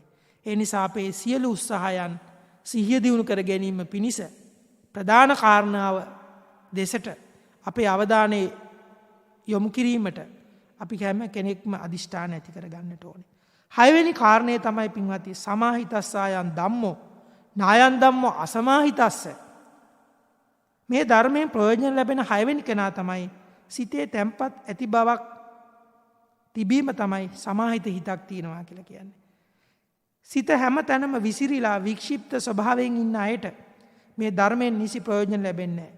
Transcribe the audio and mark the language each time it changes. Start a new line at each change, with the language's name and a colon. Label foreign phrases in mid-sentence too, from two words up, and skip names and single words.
Sinhala: ඒ නිසා අපේ සියලු උත්සාහයන් සිහිය දියුණු කර ගැනීම පිණිස ප්‍රධාන කාරණාව දෙසට අපේ අවධානය යොමු කිරීමට අපි හැම කෙනෙක්ම අදිෂ්ඨාන ඇති කර ගන්නට ඕනේ. හයවෙනි කාරණය තමයි පින්වත්නි
Pali: සමාහිතස්සායන් ධම්මෝ නායන් ධම්මෝ අසමාහිතස්ස.
Sinhala: මේ ධර්මයෙන් ප්‍රයෝජන ලැබෙන හයවෙනි කෙනා තමයි සිතේ තැම්පත් ඇති බවක් තිබීම තමයි සමාහිත හිතක් තියෙනවා කියලා කියන්නේ. සිත හැම තැනම විසිරීලා වික්ෂිප්ත ස්වභාවයෙන් ඉන්න අයට මේ ධර්මයෙන් නිසි ප්‍රයෝජන ලැබෙන්නේ නැහැ.